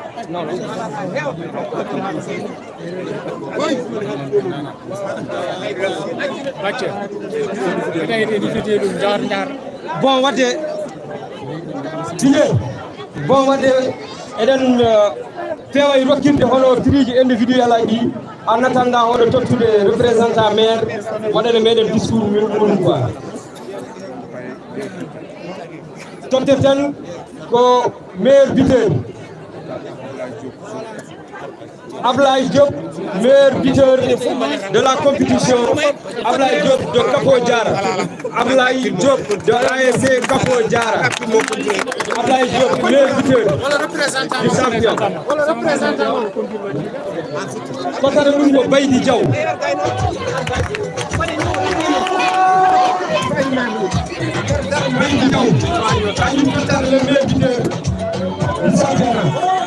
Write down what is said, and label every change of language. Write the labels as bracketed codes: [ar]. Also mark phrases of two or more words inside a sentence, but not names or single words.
[ff] bon wadde bon wadde eɗen peewa e rokkinde hono triji individuel aji ɗi [fr] en attendant [ff] oɗo tottude [fr] représentant maire [ff] waɗane meɗen discours mum quoi totteten ko [fr] maire buteur Ablaye Diop, meilleur buteur de la compétition. Ablaye Diop de Capo Diara. Ablaye Diop de l'ASC Capo Diara. Ablaye Diop, meilleur buteur du champion. [ff] Kotare Mungo Baydi Diaw. Baydi Diaw. [fr] Ayou Kotare le meilleur buteur du champion.